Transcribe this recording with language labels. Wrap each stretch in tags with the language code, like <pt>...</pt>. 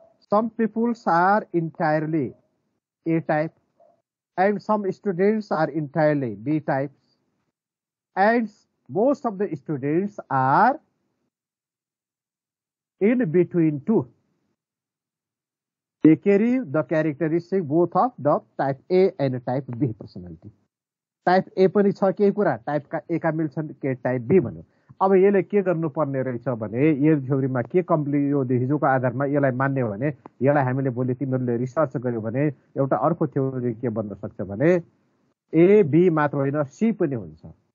<en>some peoples are entirely A type and some students are entirely B types and most of the students are in between two. They carry the characteristic both of the type A and type B personality.</en> <ne>Type A पनि छ केही कुरा type का ए का मिल्छन् के type be भन्यो अब यसले के गर्नुपर्ने रहेछ भने यो थ्योरीमा के कम्प्लिट यो हिजोको आधारमा यसलाई मान्ने हो भने यसलाई हामीले भोलि तिमीहरुले रिसर्च गर्यो भने एउटा अर्को थ्योरी के बन्न सक्छ भने ए बी मात्र होइन सी पनि हुन्छ</ne>